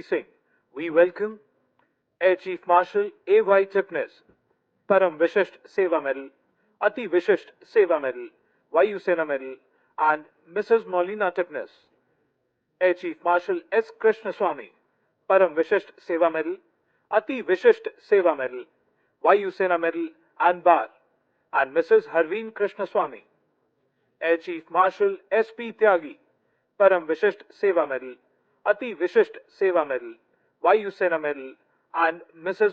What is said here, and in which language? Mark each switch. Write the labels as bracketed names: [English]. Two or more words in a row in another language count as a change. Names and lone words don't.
[English] Singh, we welcome Air Chief Marshal A.Y. Tipnis, Param Vishisht Seva Medal, Ati Vishisht Seva Medal, Vayu Sena Medal, and Mrs. Maulina Tipnis. Air Chief Marshal S. Krishnaswamy, Param Vishisht Seva Medal, Ati Vishisht Seva Medal, Vayu Sena Medal and Bar, and Mrs. Harveen Krishnaswamy. Air Chief Marshal S.P. Tyagi, Param Vishisht Seva Medal, Ati Vishisht Seva Medal, Vayu Sena Medal, and Mrs.